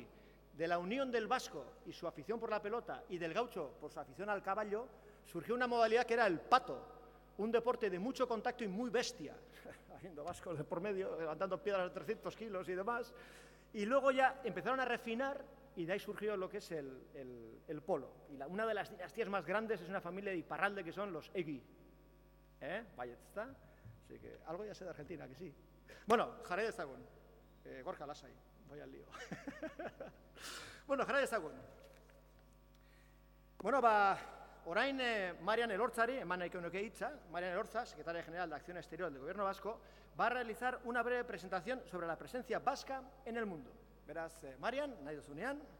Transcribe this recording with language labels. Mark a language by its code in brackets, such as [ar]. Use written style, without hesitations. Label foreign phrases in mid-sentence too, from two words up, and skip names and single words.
[es] De la unión del vasco y su afición por la pelota y del gaucho por su afición al caballo, surgió una modalidad que era el pato, un deporte de mucho contacto y muy bestia, haciendo vascos de por medio, levantando piedras de 300 kilos y demás. Y luego ya empezaron a refinar y de ahí surgió lo que es el polo. Y una de las dinastías más grandes es una familia de Iparralde que son los Egui. Vaya, está. Así que algo ya sé de Argentina, que sí. [eu] Bueno, jarrai dezagun. Gorka, lasai, [es] voy al lío. [eu] Bueno, jarrai dezagun. Bueno, orain Marian Elortzari, eman nahiko nuke hitza, Marian Elortza, [es] secretaria general de Acción Exterior del Gobierno Vasco, va a realizar una breve presentación sobre la presencia vasca en el mundo. [eu] Beraz, Marian, nahi duzunean.